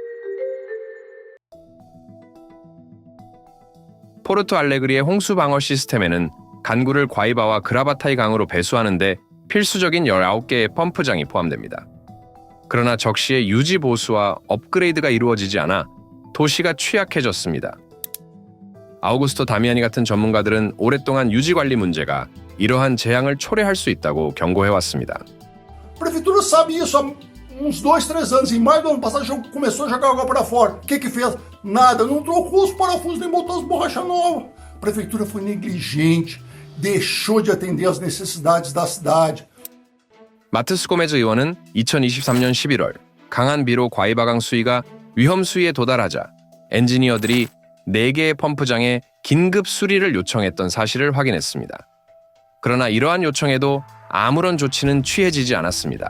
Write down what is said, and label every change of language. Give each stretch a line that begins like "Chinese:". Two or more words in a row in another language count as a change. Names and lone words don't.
Korean: 포르투알레그리의 홍수 방어 시스템에는 간구를 과이바와 그라바타이 강으로 배수하는데 필수적인 19개의 펌프장이 포함됩니다. 그러나 적시에 유지 보수와 업그레이드가 이루어지지 않아 도시가 취약해졌습니다. 아우구스토 다미아니 같은 전문가들은 오랫동안 유지 관리 문제가 이러한 재앙을 초래할 수 있다고 경고해왔습니다.
Portuguese: A prefeitura sabe isso há uns 2-3 anos. Em maio do ano passado já começou a jogar água para fora. O que fez? Nada, não trocou os parafusos nem botou as borrachas novas. A prefeitura foi negligente, deixou de atender as necessidades da cidade.
Korean: 마트스 고메즈 의원은 2023년 11월 강한 비로 과이바강 수위가 위험 수위에 도달하자 엔지니어들이 4개의 펌프장에 긴급 수리를 요청했던 사실을 확인했습니다. 그러나 이러한 요청에도 아무런 조치는 취해지지 않았습니다.